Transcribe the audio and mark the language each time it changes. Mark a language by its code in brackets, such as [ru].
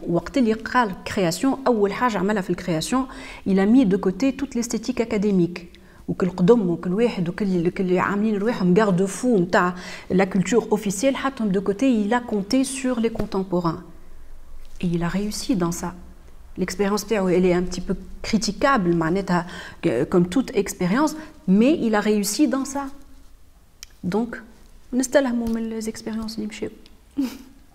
[ar] وقت اللي قال création أول حاجة عملها في الكرياسيون [fr] il a mis de côté toute l'esthétique académique. [ar] وكل قدم وكل واحد وكل عاملين رواحهم garde fou نتاع [fr] la culture officielle [ar] حطهم [fr] de côté. Il a compté sur les contemporains et il a réussi dans ça. L'expérience elle est un petit peu critiquable comme toute expérience, mais il a réussi dans ça. Donc [ar] نستلهموا من [fr] les expériences [ar] اللي مشاو.